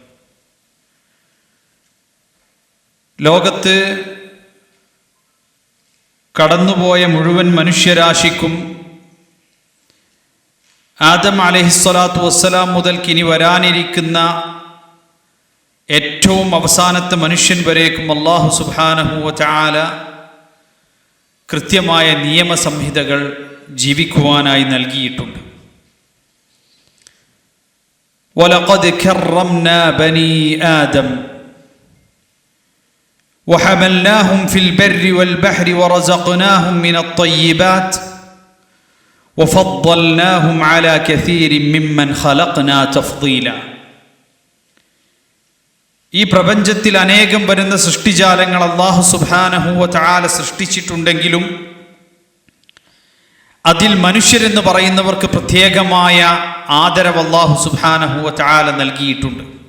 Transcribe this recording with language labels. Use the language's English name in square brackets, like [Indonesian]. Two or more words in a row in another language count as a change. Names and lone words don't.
[Malayalam] ലോകത്ത് കടന്നുപോയ മുഴുവൻ മനുഷ്യരാശിക്കും ആദം [Arabic] عليه الصلاة والسلام [Malayalam] മുതൽക്ക് ഇനി വരാനിരിക്കുന്ന ഏറ്റവും അവസാനത്തെ മനുഷ്യൻ വരേക്കും [Arabic] الله سبحانه وتعالى [Malayalam] കൃത്യമായ നിയമസംഹിതകൾ ജീവിക്കുവാനായി നൽകിയിട്ടുണ്ട്. [Arabic] ولقد كرمنا بني آدم وحملناهم في البر والبحر ورزقناهم من الطيبات وفضلناهم على كثير ممن خلقنا تفضيلا. [Malayalam] ഈ പ്രപഞ്ചത്തിൽ അനേകം വരുന്ന സൃഷ്ടിജാലങ്ങൾ [Arabic] الله سبحانه وتعالى [Malayalam] സൃഷ്ടിച്ചിട്ടുണ്ടെങ്കിലും അതിൽ മനുഷ്യരെന്ന് പറയുന്നവർക്ക് പ്രത്യേകമായ ആദരവ് [Arabic] الله سبحانه وتعالى [Malayalam] നൽകിയിട്ടുണ്ട്.